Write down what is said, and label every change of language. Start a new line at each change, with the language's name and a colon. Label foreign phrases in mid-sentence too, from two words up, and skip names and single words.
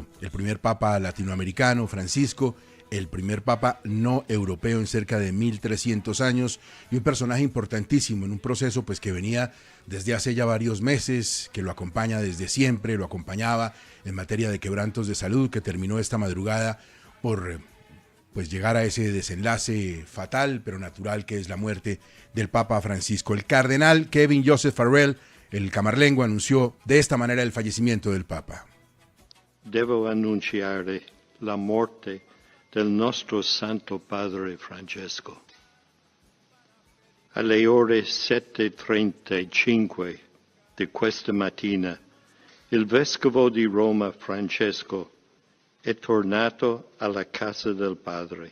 Spanish: El primer Papa latinoamericano, Francisco, el primer Papa no europeo en cerca de 1300 años, y un personaje importantísimo en un proceso pues que venía desde hace ya varios meses, que lo acompaña desde siempre, lo acompañaba en materia de quebrantos de salud, que terminó esta madrugada por pues llegar a ese desenlace fatal pero natural que es la muerte del Papa Francisco. El cardenal Kevin Joseph Farrell, el camarlengo, anunció de esta manera el fallecimiento del Papa.
Italian: Devo annunciare la morte del nostro Santo Padre Francesco. Alle ore 7:35 di questa mattina, il Vescovo di Roma Francesco è tornato alla casa del Padre.